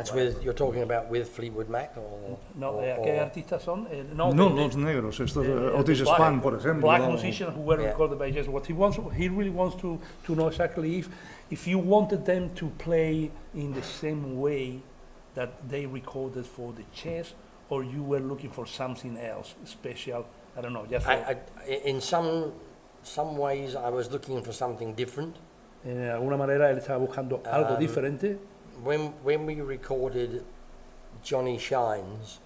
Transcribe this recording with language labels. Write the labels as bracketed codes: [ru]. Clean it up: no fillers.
[en] That's you're talking about with Fleetwood Mac, or [es] no? ¿Qué artistas son? No, los negros, estos Otis Spann, por ejemplo. [en] Black musicians who were recorded by Chess. What he really wants to know exactly if you wanted them to play in the same way that they recorded for the Chess, or you were looking for something else special. I don't know. Just in some ways, I was looking for something different. [es] De alguna manera él estaba buscando algo diferente. [en] When we recorded Johnny Shines,